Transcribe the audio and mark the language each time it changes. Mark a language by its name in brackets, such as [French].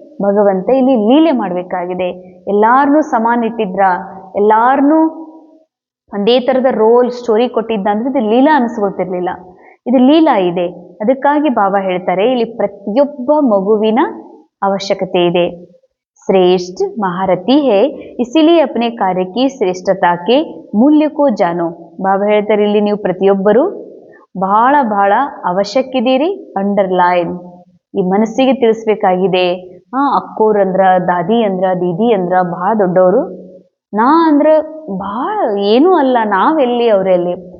[Kannada] ಭಗವಂತ ಇಲ್ಲಿ ಲೀಲೆ ಮಾಡಬೇಕಾಗಿದೆ. ಎಲ್ಲಾರನ್ನೂ ಸಮಾನ ಇಟ್ಟಿದ್ರ, ಎಲ್ಲಾರನ್ನೂ ಒಂದೇ ಥರದ ರೋಲ್ ಸ್ಟೋರಿ ಕೊಟ್ಟಿದ್ದ ಅಂದ್ರೆ ಇದು ಲೀಲಾ ಅನಿಸ್ಕೊಳ್ತಿರ್ಲಿಲ್ಲ. ಇದು ಲೀಲಾ ಇದೆ. ಅದಕ್ಕಾಗಿ ಬಾಬಾ ಹೇಳ್ತಾರೆ ಇಲ್ಲಿ ಪ್ರತಿಯೊಬ್ಬ ಮಗುವಿನ ಅವಶ್ಯಕತೆ ಇದೆ. [Hindi] श्रेष्ठ महारथी है इसीलिए अपने कार्य की श्रेष्ठता के मूल्य को जानो. [Kannada] ಬಾಬಾ ಹೇಳ್ತಾರೆ ಇಲ್ಲಿ ನೀವು ಪ್ರತಿಯೊಬ್ಬರು ಬಹಳ ಬಹಳ ಅವಶ್ಯಕಿದ್ದೀರಿ. ಅಂಡರ್ಲೈನ್, ಈ ಮನಸ್ಸಿಗೆ ತಿಳಿಸ್ಬೇಕಾಗಿದೆ. ಅಕ್ಕೋರ್ ಅಂದ್ರ, ದಾದಿ ಅಂದ್ರ, ದೀದಿ ಅಂದ್ರ ಬಹಳ ದೊಡ್ಡವರು, ನಾ ಅಂದ್ರ ಬಹಳ ಏನೂ ಅಲ್ಲ, ನಾವೆಲ್ಲಿ ಅವರೆಲ್ಲಿ.